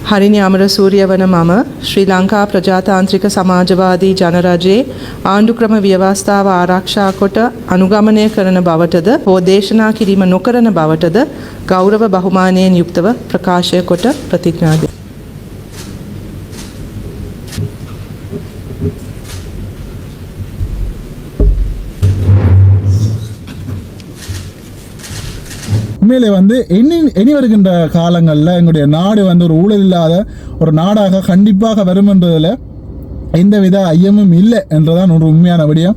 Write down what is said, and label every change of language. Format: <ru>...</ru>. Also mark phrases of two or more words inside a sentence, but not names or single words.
<si>හරිනි අමරසූරිය වන මම ශ්‍රී ලංකා ප්‍රජාතාන්ත්‍රික සමාජවාදී ජනරජයේ ආණ්ඩුක්‍රම ව්‍යවස්ථාව ආරක්ෂා කොට අනුගමනය කරන බවටද හෝ දේශනා කිරීම නොකරන බවටද ගෞරව බහුමානයෙන් යුක්තව ප්‍රකාශය කොට ප්‍රතිඥා දෙමි.</si> <ta>உண்மையிலே வந்து இனி வருகின்ற காலங்களில் எங்களுடைய நாடு வந்து ஒரு ஊழல் இல்லாத ஒரு நாடாக கண்டிப்பாக வரும் என்றதில் எந்தவித ஐயமும் இல்லை என்றுதான் ஒரு உண்மையான விடயம்.</ta>